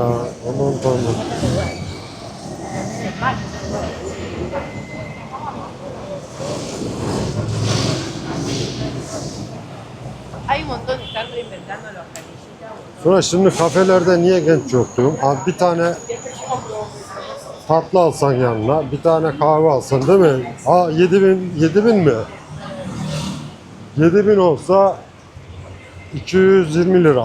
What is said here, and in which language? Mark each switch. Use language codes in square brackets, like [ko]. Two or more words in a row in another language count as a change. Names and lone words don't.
[tr] Aman tanrım. [es] Hay un montón, están reinventando los canillitas. [tr] Sonra şimdi kafelerde niye genç yok diyorum. Abi bir tane tatlı alsan yanına, bir tane kahve alsan değil mi? 7.000 mi? 7.000 olsa 220 lira.